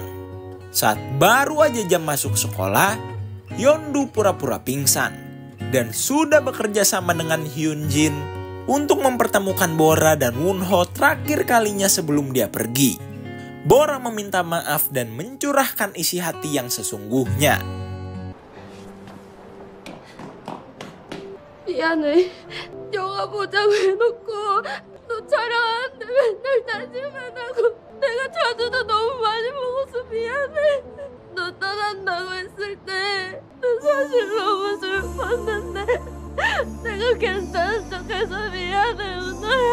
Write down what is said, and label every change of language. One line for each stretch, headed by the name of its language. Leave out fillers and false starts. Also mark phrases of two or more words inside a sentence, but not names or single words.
Indonesian: Saat baru aja jam masuk sekolah, Yeondu pura-pura pingsan dan sudah bekerja sama dengan Hyunjin untuk mempertemukan Bora dan Wonho terakhir kalinya sebelum dia pergi. Bora meminta maaf dan mencurahkan isi hati yang sesungguhnya.
Korean: 미안해. 영화 보자고 해놓고 너 촬영하는데 맨날 다시만 하고 내가 자주도 너무 많이 먹어서 미안해. 너 떠난다고 했을 때 너 사실 너무 슬펐는데 내가 괜찮은 척해서 미안해, 은호야.